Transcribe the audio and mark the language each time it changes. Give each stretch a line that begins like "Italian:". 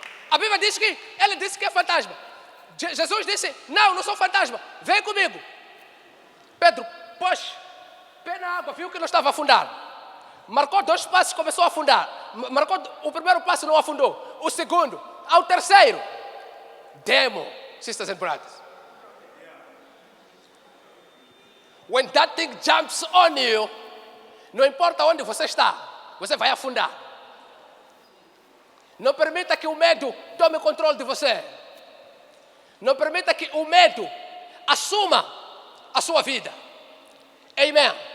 Portuguese: A Bíblia diz que ele disse que é fantasma. Jesus disse: não sou fantasma, vem comigo. Pedro, pôs pé na água, viu que não estava a afundar. Marcou 2 passos, começou a afundar. Marcou o primeiro passo, não afundou. O segundo, ao terceiro.
English: Demon, sisters and brothers.
Portuguese: When that thing jumps on you, não importa onde você está, você vai afundar. Não permita que o medo tome controle de você. Não permita que o medo assuma a sua vida. Amen.